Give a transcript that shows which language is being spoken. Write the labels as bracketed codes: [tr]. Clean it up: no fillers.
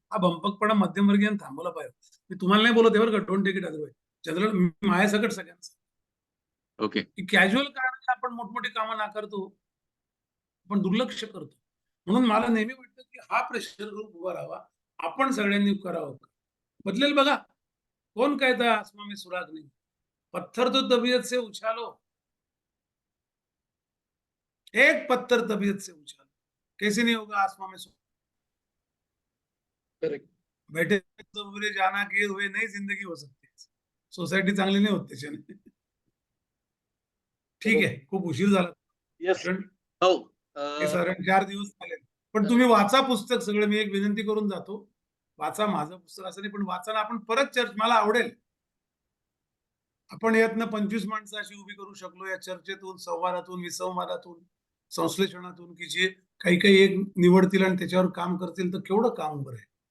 [mr] हा भंपकपणा मध्यमवर्गीयांनी थांबवला पाहिजे. मी तुम्हाला नाही बोलत बरं का, [en] Don't take it otherwise. [mr] General माझ्यासकट सगळ्यांचं [en] Okay. [mr] की कॅज्युअल कारणाने आपण मोठमोठी कामं नाकारतो, आपण दुर्लक्ष करतो. म्हणून मला नेहमी वाटतं की हा प्रेशर ग्रुप उभा राहावा, आपण सगळ्यांनी करावं. बदलेल बघा, [hi] कौन कहता आसमां में सुराग नहीं, पत्थर तो तबीयत से उछालो, एक पत्थर तबीयत से उछालो, कैसे नहीं होगा आसमां में [en] Correct. [hi] बैठे तो बुरे जाना किए हुए नई जिंदगी हो सकती है. [mr] सोसायटी चांगली नाही होत त्याच्याने. ठीक आहे, खूप उशीर झाला. [en] Yes. [mr] कारण हो. हे साधारण 4 दिवस झाले. पण तुम्ही वाचा पुस्तक सगळं. मी एक विनंती करून जातो, वाचा. माझं पुस्तक असं नाही, पण वाचा. आपण परत मला आवडेल आपण यातनं 25 माणसं अशी उभी करू शकलो या चर्चेतून, संवादातून, विसंवादातून, संश्लेषणातून, की जे काही काही एक निवडतील आणि त्याच्यावर काम करतील, तर केवढं काम उभं आहे.